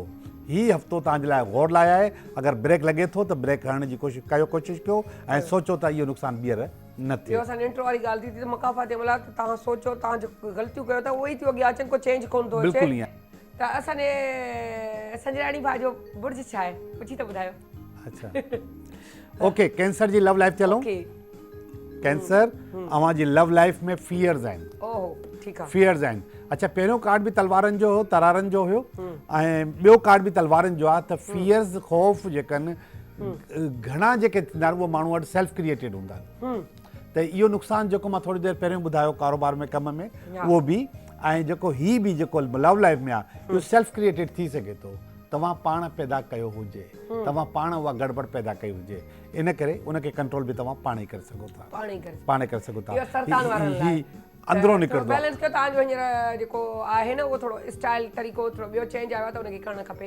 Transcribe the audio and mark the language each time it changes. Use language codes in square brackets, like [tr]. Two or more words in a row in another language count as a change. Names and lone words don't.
[sd] हीउ हफ़्तो तव्हांजे लाइ गौर लाइ आहे। अगरि ब्रेक लॻे थो त ब्रेक हणण जी कोशिशि कयो ऐं सोचो त इहो नुक़सानु ॿीहर न थिए। ॿियो असांजी इंट्रो वारी ॻाल्हि थी त मकाफ़ा तंहिं महिल तव्हां सोचो, तव्हां जो ग़लतियूं कयो था उहे ई थियूं अॻियां अचनि, को चेंज कोन थो अचे। बिल्कुलु ईअं। त असांजे संजराणी भाउ जो बुर्ज छा आहे, पुछी त ॿुधायो। अच्छा, ओके, कैंसर जी [en] love life [sd] ते हलूं। कैंसर अवांजी [en] love life [sd] में फियर्स आहिनि। ओहो, ठीकु आहे। फियर्स आहिनि। अच्छा, पहिरियों कार्ड बि तलवारनि जो हो, तरारनि जो हुयो ऐं ॿियो कार्ड बि तलवारनि जो आहे। त फियर्स, ख़ौफ़ जेके आहिनि घणा जेके थींदा आहिनि उहे माण्हू वटि [en] self created [sd] हूंदा आहिनि। त इहो नुक़सानु जेको मां थोरी देरि पहिरियों ॿुधायो कारोबार में, कम में, उहो बि ऐं जेको ही बि जेको [en] love life [sd] में आहे इहो [en] self created [sd] थी सघे थो। तव्हां पाण पैदा कयो हुजे, तव्हां पाण उहा गड़बड़ पैदा कई हुजे, इन करे उनखे कंट्रोल बि तव्हां पाण ई करे सघो था। पाण ई करे सघो था। अंदरों निकिरंदो बैलेंस कयो। तव्हांजो हींअर जेको आहे न उहो थोरो स्टाइल तरीक़ो थोरो ॿियो चेंज आयो आहे त उनखे करणु खपे।